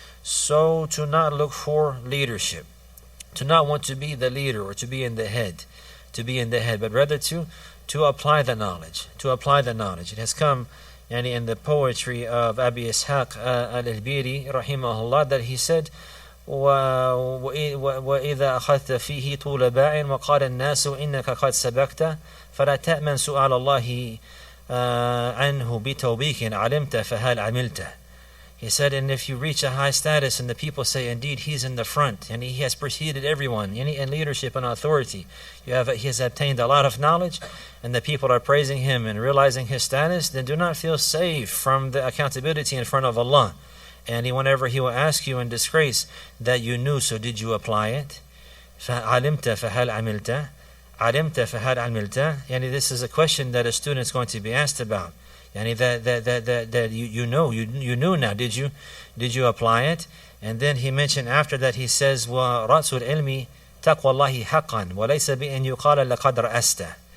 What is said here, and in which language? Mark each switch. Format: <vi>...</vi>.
<en>So to not look for leadership, to not want to be the leader or to be in the head, but rather to apply the knowledge. It has come in the poetry of Abi Ishaq al-Albiri, rahimahullah, that he said,</en> <ar>وَإِذَا أَخَذْتَ فِيهِ طُولَ بَاعٍ وَقَالَ النَّاسُ إِنَّكَ قَدْ سَبَقْتَ فَلَا تَأْمَنْ سُؤَالَ اللَّهِ عَنْهُ بِتَوْبِيكٍ عَلِمْتَ فَهَلْ عَمِلْتَ.</ar> <en>He said, and if you reach a high status and the people say, indeed, he's in the front and he has preceded everyone in leadership and authority, he has obtained a lot of knowledge, and the people are praising him and realizing his status, then do not feel safe from the accountability in front of Allah. And whenever he will ask you in disgrace that you knew, so did you apply it?</en> <ar>فَعَلِمْتَ فَهَلْ عَمِلْتَ عَلِمْتَ فَهَلْ عَمِلْتَ.</ar> <en>This is a question that a student is going to be asked about. That you knew now. Did you apply it? And then he mentioned after that, he says,</en> <ar>وَرَأْسُ الْعِلْمِ تَقْوَى اللَّهِ حَقًّا وَلَيْسَ بِأَنْ يُقَالَ لَقَدْ رَأَسْتَ.</ar>